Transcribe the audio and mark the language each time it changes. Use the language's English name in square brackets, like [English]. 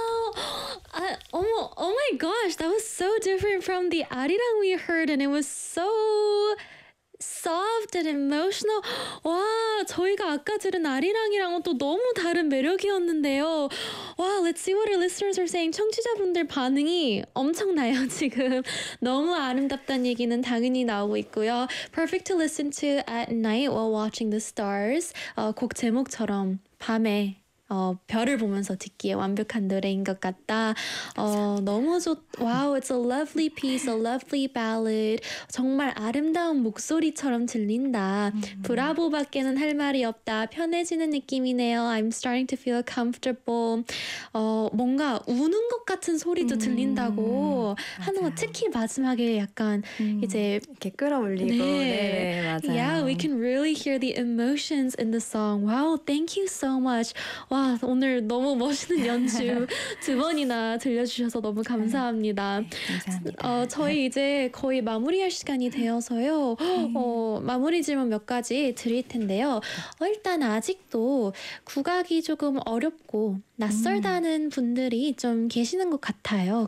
[English] my gosh, that was so different from the arirang we heard, and it was so soft and emotional. [Korean] 와, 저희가 아까 들은 아리랑이랑은 또 너무 다른 매력이었는데요. [English] 와, let's see what our listeners are saying. [Korean] 청취자분들 반응이 엄청나요, 지금. 너무 아름답다는 얘기는 당연히 나오고 있고요. [English] Perfect to listen to at night while watching the stars. [Korean] 곡 제목처럼 밤에 별을 보면서 듣기에 완벽한 노래인 것 같다. 너무 와우, [English] it's a lovely piece, a lovely ballad. [Korean] 정말 아름다운 목소리처럼 들린다. 브라보밖에는 할 말이 없다. 편해지는 느낌이네요. [English] I'm starting to feel comfortable. [Korean] 뭔가 우는 것 같은 소리도 들린다고 하는 거, 특히 마지막에 약간 이제 이렇게 끌어올리고. 네. 네, 맞아요. [English] Yeah, we can really hear the emotions in the song. Wow, thank you so much. [Korean] 와, 오늘 너무 멋있는 연주 두 번이나 들려주셔서 너무 감사합니다. 감사합니다. 저희 이제 거의 마무리할 시간이 되어서요. 마무리 질문 몇 가지 드릴 텐데요. 일단 아직도 국악이 조금 어렵고 낯설다는 분들이 좀 계시는 것 같아요.